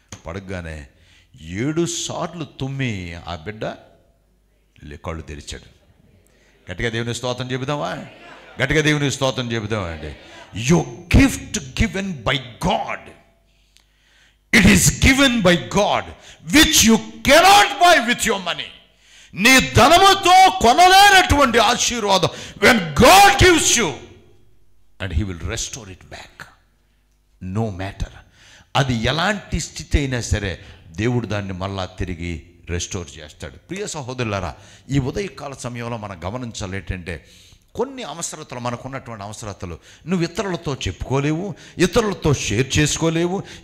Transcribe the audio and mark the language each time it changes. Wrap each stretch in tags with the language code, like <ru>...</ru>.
<te>పడగానే 7 సార్లు తుమ్మి ఆ బిడ్డ కళ్ళు తెరిచాడు. గట్టిగా దేవుని స్తోత్రం చెబుదామా? గట్టిగా దేవుని స్తోత్రం చెబుదామా అండి?</te> <en>Your gift given by God, it is given by God which you cannot buy with your money.</en> <te>నీ ధనముతో కొనలేనటువంటి ఆశీర్వాదం</te> <en>when God gives you and he will restore it back no matter.</en> <te>అది ఎలాంటి స్థితి అయినా సరే దేవుడు దాన్ని మళ్ళా తిరిగి రెస్టోర్ చేస్తాడు. ప్రియ సహోదరులారా, ఈ ఉదయకాల సమయంలో మనం గమనించాలి ఏంటంటే, కొన్ని అవసరతలు, మనకున్నటువంటి అవసరతలు నువ్వు ఇతరులతో చెప్పుకోలేవు, ఇతరులతో షేర్ చేసుకోలేవు.</te>